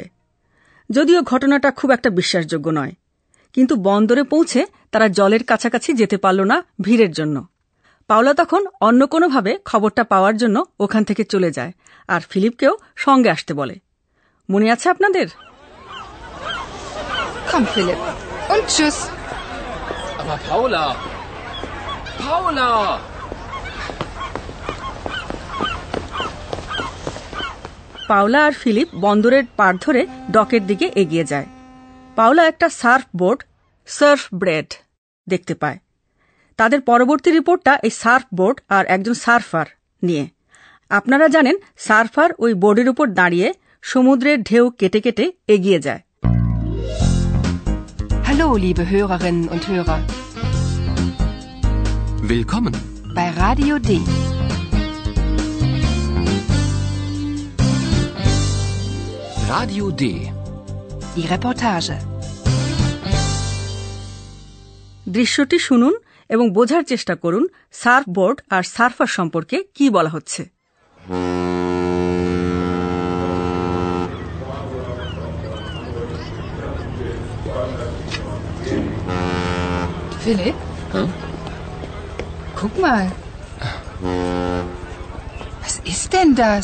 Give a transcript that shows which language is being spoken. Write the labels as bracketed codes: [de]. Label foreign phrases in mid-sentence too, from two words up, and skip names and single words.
[bn] যদিও ঘটনাটা খুব একটা বিশ্বাসযোগ্য নয়, কিন্তু বন্দরে পৌঁছে তারা জলের কাছাকাছি যেতে পারল না ভিড়ের জন্য। পাওলা তখন অন্য কোনোভাবে খবরটা পাওয়ার জন্য ওখান থেকে চলে যায় আর ফিলিপকেও সঙ্গে আসতে বলে। মনে আছে আপনাদের? [de] Komm, Philipp. Und tschüss. Aber Paula! Paula! [bn] পাওলা আর ফিলিপ বন্দরের পাড় ধরে ডকের দিকে এগিয়ে যায়। পাওলা একটা সার্ফবোর্ড, সার্ফব্রেড দেখতে পায়। তাদের পরবর্তী রিপোর্টটা এই সার্ফবোর্ড আর একজন সার্ফার নিয়ে। আপনারা জানেন, সার্ফার ওই বোর্ডের উপর দাঁড়িয়ে সমুদ্রের ঢেউ কেটে কেটে এগিয়ে যায়। [de] Hallo, liebe Hörerinnen und Hörer. Willkommen bei Radio D. Radio D. Die Reportage. [bn] দৃশ্যটি শুনুন এবং বোঝার চেষ্টা করুন সার্ফবোর্ড আর সার্ফার সম্পর্কে কি বলা হচ্ছে। [de] Philipp? Hm? Guck mal. Was ist denn das?